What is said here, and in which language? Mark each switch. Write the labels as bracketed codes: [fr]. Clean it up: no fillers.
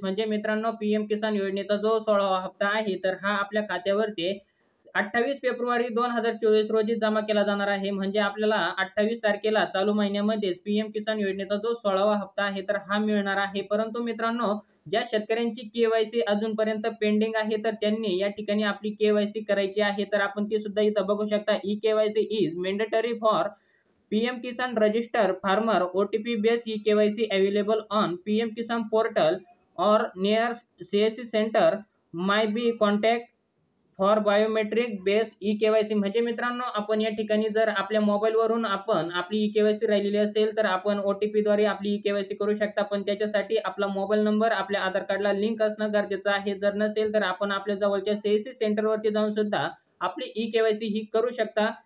[mr] म्हणजे मित्रांनो, पीएम किसान योजनेचा जो 16वा हप्ता आहे तर हा आपल्या खात्यावरती 28 फेब्रुवारी 2024 रोजी जमा केला जाणार आहे। म्हणजे आपल्याला 28 तारखेला चालू महिन्यामध्येच पीएम किसान योजनेचा जो 16वा हप्ता आहे तर हा मिळणार आहे। परंतु मित्रांनो, ज्या शेतकऱ्यांची केवायसी अजूनपर्यंत पेंडिंग आहे तर त्यांनी या ठिकाणी आपली केवायसी करायची आहे। तर आपण ती सुद्धा इथं बघू शकता, [en] E KYC is mandatory for PM Kisan register farmer OTP based E KYC available on PM Kisan portal और near CSC centre may be contact for biometric base E KYC. [mr] म्हणजे मित्रांनो, आपण या ठिकाणी जर आपल्या मोबाईलवरून आपण आपली ई केवायसी राहिलेली असेल तर आपण ओटीपीद्वारे आपली ई केवायसी करू शकता। पण त्याच्यासाठी आपला मोबाईल नंबर आपल्या आधार कार्डला लिंक असणं गरजेचं आहे। जर नसेल तर आपण आपल्या जवळच्या सीएससी सेंटरवरती जाऊन सुद्धा आपली ई केवायसी ही करू शकता।